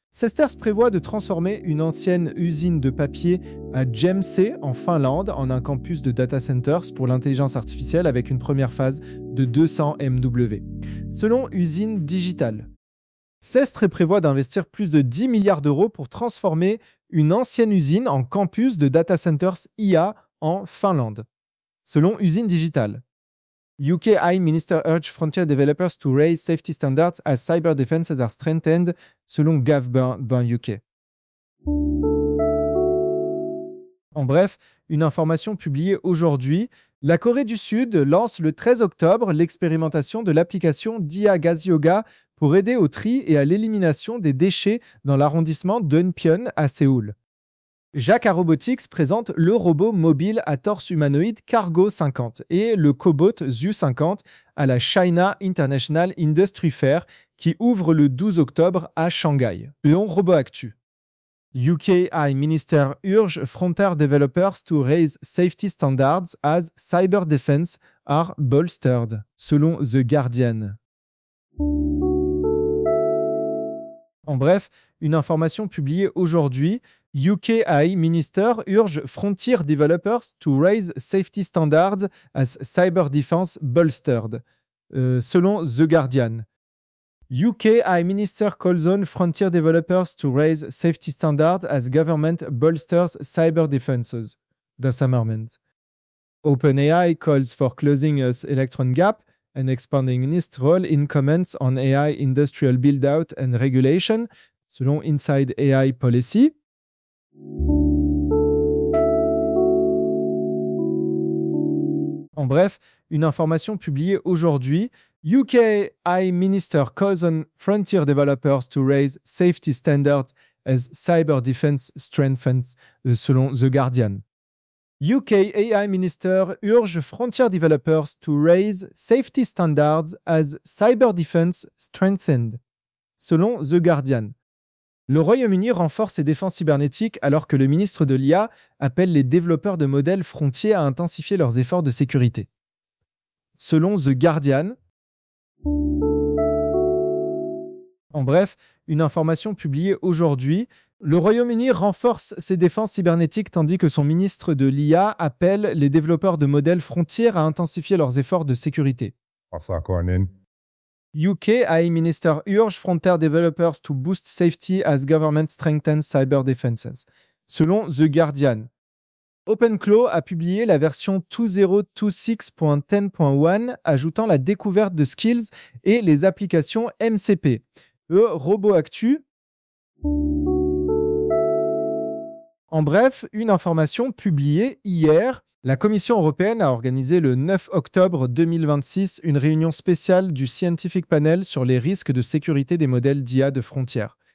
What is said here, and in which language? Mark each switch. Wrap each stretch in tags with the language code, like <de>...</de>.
<fr>Sesters prévoit de transformer une ancienne usine de papier à Jämsä en Finlande en un campus de data centers pour l'intelligence artificielle avec une première phase de 200 MW, selon Usine Digital. Sesters prévoit d'investir plus de 10 milliards d'euros pour transformer une ancienne usine en campus de data centers IA en Finlande, selon Usine Digital.</fr> <en>UK AI Minister urge frontier developers to raise safety standards as cyber defenses are strengthened, selon Gov.UK.</en> <fr>En bref, une information publiée aujourd'hui. La Corée du Sud lance le 13 octobre l'expérimentation de l'application Dia Gas Yoga pour aider au tri et à l'élimination des déchets dans l'arrondissement d'Eunpyeon à Séoul. Jacka Robotics présente le robot mobile à torse humanoïde Cargo 50 et le cobot ZU 50 à la China International Industry Fair qui ouvre le 12 octobre à Shanghai. Eon Robot Actu.</fr> <en>UK AI Minister urge frontier developers to raise safety standards as cyber defense are bolstered, selon The Guardian.</en> <fr>En bref, une information publiée aujourd'hui.</fr> <en>UK AI Minister urge frontier developers to raise safety standards as cyber defense bolstered, selon The Guardian. UK AI Minister calls on frontier developers to raise safety standards as government bolsters cyber defenses, The Summerment. OpenAI calls for closing its electron gap and expanding NIST's role in comments on AI industrial build-out and regulation, selon Inside AI Policy.</en> <fr>En bref, une information publiée aujourd'hui.</fr> <en>UK AI Minister calls on frontier developers to raise safety standards as cyber defense strengthens, selon The Guardian. UK AI Minister urge frontier developers to raise safety standards as cyber defense strengthened, selon The Guardian.</en> <fr>Le Royaume-Uni renforce ses défenses cybernétiques alors que le ministre de l'IA appelle les développeurs de modèles frontiers à intensifier leurs efforts de sécurité. Selon The Guardian. En bref, une information publiée aujourd'hui. Le Royaume-Uni renforce ses défenses cybernétiques tandis que son ministre de l'IA appelle les développeurs de modèles frontiers à intensifier leurs efforts de sécurité.</fr> <en>UK AI Minister urge frontier developers to boost safety as government strengthens cyber defenses, selon The Guardian.</en> <fr>OpenClaw a publié la version 2026.10.1, ajoutant la découverte de skills et les applications MCP. Robot Actu. En bref, une information publiée hier. La Commission européenne a organisé le 9 octobre 2026 une réunion spéciale du Scientific Panel sur les risques de sécurité des modèles d'IA de frontières.</fr>